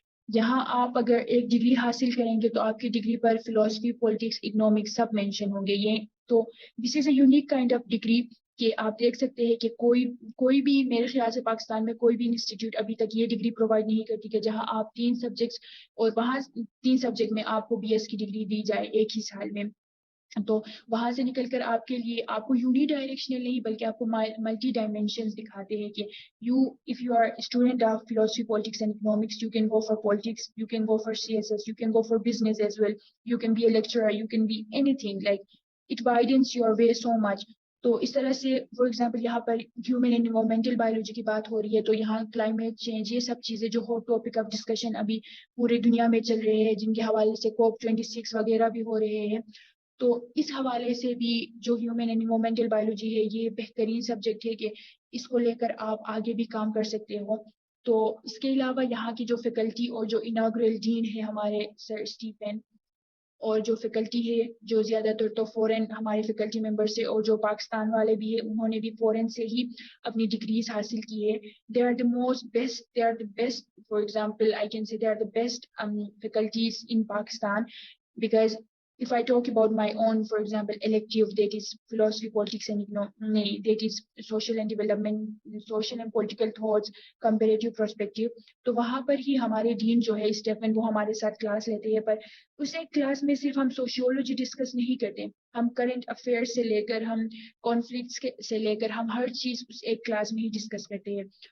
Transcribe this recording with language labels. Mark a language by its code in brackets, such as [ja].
[ur] یہاں آپ اگر ایک ڈگری حاصل کریں گے تو آپ کی ڈگری پر فلاسفی پالیٹکس اکنامکس سب مینشن ہوں گے. یہ تو [en] this is a unique kind of degree [ur] کہ آپ دیکھ سکتے ہیں کہ کوئی بھی میرے خیال سے پاکستان میں کوئی بھی انسٹیٹیوٹ ابھی تک یہ ڈگری پرووائڈ نہیں کرتی کہ جہاں آپ 3 سبجیکٹس اور وہاں 3 سبجیکٹ میں آپ کو بی ایس کی ڈگری دی جائے ایک ہی سال میں. تو وہاں سے نکل کر آپ کے لیے آپ کو یونی ڈائریکشنل نہیں بلکہ آپ کو ملٹی ڈائمینشنز دکھاتے ہیں کہ [en] if you are a student of philosophy, politics and economics, you can go for politics, you can go for CSS, you can go for business as well, you can be a lecturer, you can be anything, like it widens your way so much. [ur] تو اس طرح سے for example یہاں پر human and environmental biology کی بات ہو رہی ہے تو یہاں کلائمیٹ چینج یہ سب چیزیں جو [en] hot topic of discussion [ur] ابھی پورے دنیا میں چل رہے ہیں جن کے حوالے سے COP26 وغیرہ بھی ہو رہے ہیں, تو اس حوالے سے بھی جو ہیومن اینڈ انوائرمنٹل بایولوجی ہے یہ بہترین سبجیکٹ ہے کہ اس کو لے کر آپ آگے بھی کام کر سکتے ہو. تو اس کے علاوہ یہاں کی جو فیکلٹی اور جو اناگرل ڈین ہے ہمارے سر اسٹیفن, اور جو فیکلٹی ہے جو زیادہ تر تو فورن ہمارے فیکلٹی ممبر سے اور جو پاکستان والے بھی ہیں انہوں نے بھی فورن سے ہی اپنی ڈگریز حاصل کی ہے. [en] They are the most best, they are the best, for example I can say they are the best faculties in Pakistan. Because if I talk about my own, for example, elective, that is philosophy, politics and that is social and development, social and political thoughts, comparative perspective, [ur] تو وہاں پر ہی ہمارے ڈین جو ہے Stephen وہ ہمارے ساتھ class لیتے ہیں, پر اس ایک کلاس میں صرف ہم سوشیولوجی ڈسکس نہیں کرتے, ہم کرنٹ افیئر سے لے کر ہم کانفلکٹس سے لے کر ہم ہر چیز اس ایک کلاس میں ہی ڈسکس کرتے ہیں.